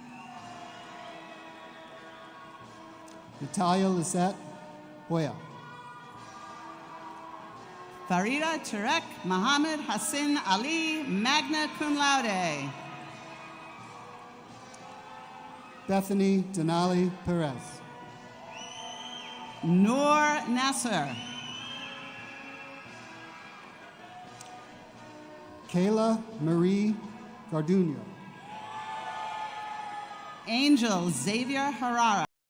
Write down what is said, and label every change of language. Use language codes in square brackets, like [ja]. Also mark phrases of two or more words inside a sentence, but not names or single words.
[en] Natalia Lisette Hoya. Farida Turek Mohammed Hassan Ali, [la] magna cum laude. [en] Bethany Denali Perez. Noor Nasser. Kayla Marie Garduno. Angel Xavier Herrera.